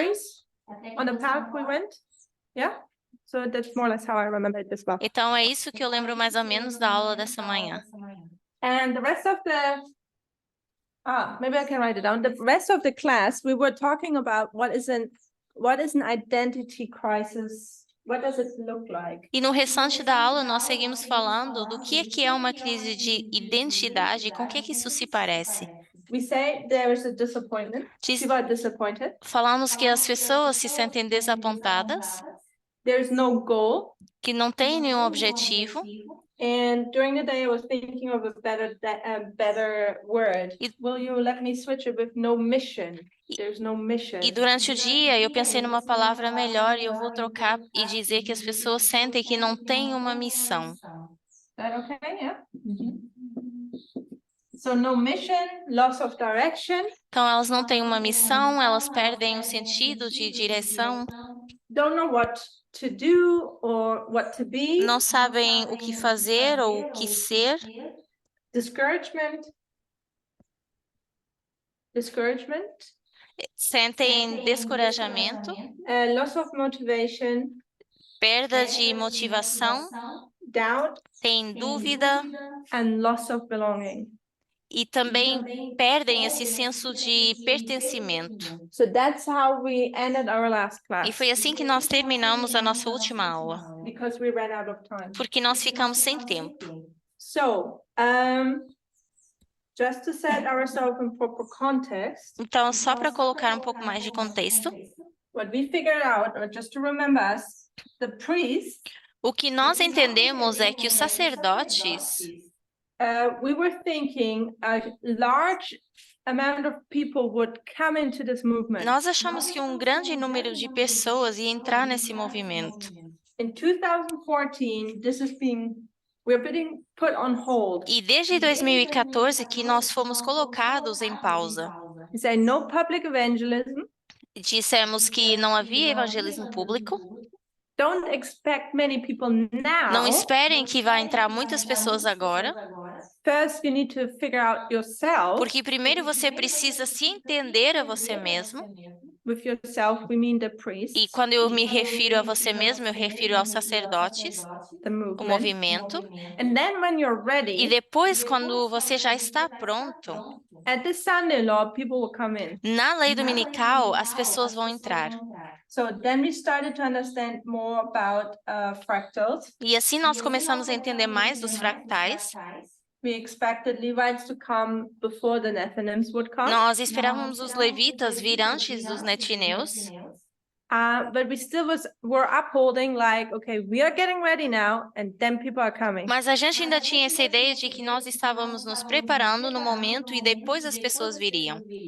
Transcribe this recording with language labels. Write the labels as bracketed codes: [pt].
[en] agrees on the path we went? Yeah? So that's more or less how I remember it as well. [pt] Então é isso que eu lembro mais ou menos da aula dessa manhã. [en] And the rest of maybe I can write it down. The rest of the class, we were talking about what what is an identity crisis? What does it look like? [pt] E no restante da aula, nós seguimos falando do que é uma crise de identidade e com o que isso se parece. [en] We say there is a disappointment. [pt] Diz- [en] People are disappointed. [pt] Falamos que as pessoas se sentem desapontadas, [en] There's no goal. [pt] que não têm nenhum objetivo. [en] And during the day, I was thinking of a better word. [pt] E- [en] Will you let me switch it with no mission? There's no mission. [pt] E durante o dia eu pensei numa palavra melhor e eu vou trocar e dizer que as pessoas sentem que não têm uma missão. [en] Is that okay? Yeah. So no mission, loss of direction. [pt] Então elas não têm uma missão, elas perdem o sentido de direção, [en] Don't know what to do or what to be. [pt] não sabem o que fazer ou o que ser. [en] Discouragement. Discouragement. [pt] Sentem descorajamento, [en] Loss of motivation. [pt] perda de motivação, [en] Doubt. [pt] têm dúvida [en] And loss of belonging. [pt] e também perdem esse senso de pertencimento. [en] So that's how we ended our last class. [pt] E foi assim que nós terminamos a nossa última aula, [en] Because we ran out of time. [pt] porque nós ficamos sem tempo. [en] So, just to set ourselves in proper context, [pt] Então, só para colocar um pouco mais de contexto, [en] what we figured out, or just to remember us, the priests, [pt] o que nós entendemos é que os sacerdotes, [en] we were thinking a large amount of people would come into this movement. [pt] nós achamos que um grande número de pessoas ia entrar nesse movimento. [en] In 2014, we're being put on hold. [pt] E desde 2014 que nós fomos colocados em pausa. [en] We say no public evangelism. [pt] Dissemos que não havia evangelismo público. [en] Don't expect many people [pt] Não [en] now. [pt] esperem que vai entrar muitas pessoas agora, [en] First, you need to figure out yourself. [pt] porque primeiro você precisa se entender a você mesmo. [en] With yourself, we mean the priests, [pt] E quando eu me refiro a você mesmo, eu refiro aos sacerdotes, [en] the [pt] o [en] movement. [pt] movimento. [en] And then when you're [pt] E [en] ready, [pt] depois, quando você já está pronto, [en] at the Sunday law, people will come in. [pt] na lei dominical, as pessoas vão entrar. [en] So then we started to understand more about fractals. [pt] E assim nós começamos a entender mais dos fractais. [en] We expected Levites to come before the Nethinims would come. [pt] Nós esperávamos os levitas vir antes dos netineus, [en] But we still were upholding like, okay, we are getting ready now, and then people are coming. [pt] mas a gente ainda tinha essa ideia de que nós estávamos nos preparando no momento e depois as pessoas viriam.